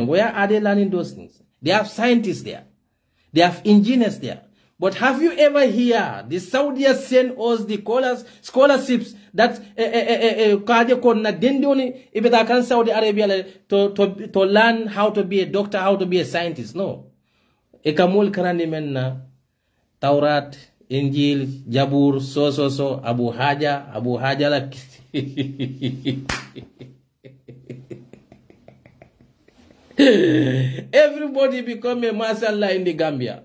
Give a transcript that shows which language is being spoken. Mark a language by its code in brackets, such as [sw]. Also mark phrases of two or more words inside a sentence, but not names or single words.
[en] Where are they learning those things? They have scientists there. They have engineers there. But have you ever heard the Saudis send us the scholarships that Saudi Arabia to learn how to be a doctor, how to be a scientist? No. [man] Ekamul karani menna Taurat, Injil, Jabur, so Abu Haja la. [en] Everybody become a mashallah in the Gambia.